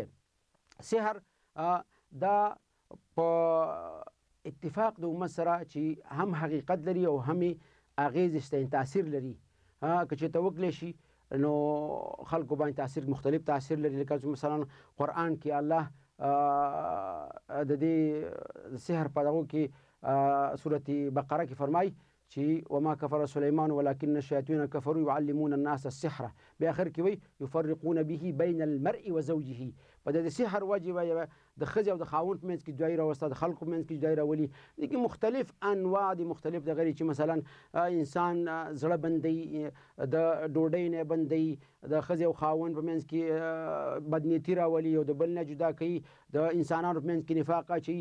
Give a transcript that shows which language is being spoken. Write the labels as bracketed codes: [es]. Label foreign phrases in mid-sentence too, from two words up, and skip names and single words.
[ps] سحر دا په اتفاق د امت سره چې هم حقیقت لري او هم اغیز شته، تاثیر لري. که چېرته وکړلی شي نو خلکو باندې تاثیر مختلف تاثیر لري، لکه مثلا قرآن کې الله د دې سحر په دغو کې سورت بقره کې فرمایي چې [ar] وما کفر سلیمان ولکن الشیاطین کفروا یعلمون الناس السحر، [ps] بیا آخر کې وایي [ar] یفرقون به بین المرء و زوجه، [ps] په په د سحر وجې به د ښځې او د خاوند په منځ کې جدایي راوسته، د خلکو په منځ کې جدایي راولي. دې کې مختلف انواع دي، مختلف دغه چې مثلا انسان زړه بندوي، د ډوډۍ نه بندوي، د ښځې او خاوند په منځ کې بدنیتي راولي او د بل نه جدا کوي، د انسانانو په منځ کې نفاق اچوي.